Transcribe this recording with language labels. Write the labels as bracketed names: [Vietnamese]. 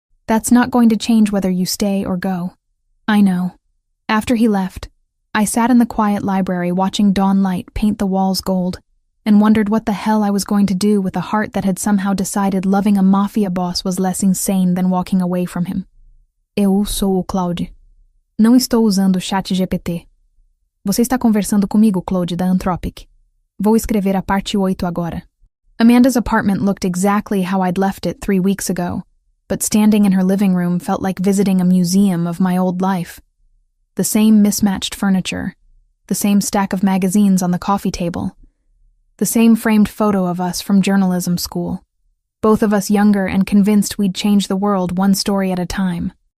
[English] That's not going to change whether you stay or go. I know. After he left, I sat in the quiet library watching dawn light paint the walls gold and wondered what the hell I was going to do with a heart that had somehow decided loving a mafia boss was less insane than walking away from him. [Portuguese] Eu sou o Claude. Não estou usando o chat GPT. Você está conversando comigo, Claude, da Anthropic. Vou escrever a parte 8 agora. [English] Amanda's apartment looked exactly how I'd left it 3 weeks ago, but standing in her living room felt like visiting a museum of my old life. The same mismatched furniture, the same stack of magazines on the coffee table, the same framed photo of us from journalism school, both of us younger and convinced we'd change the world one story at a time.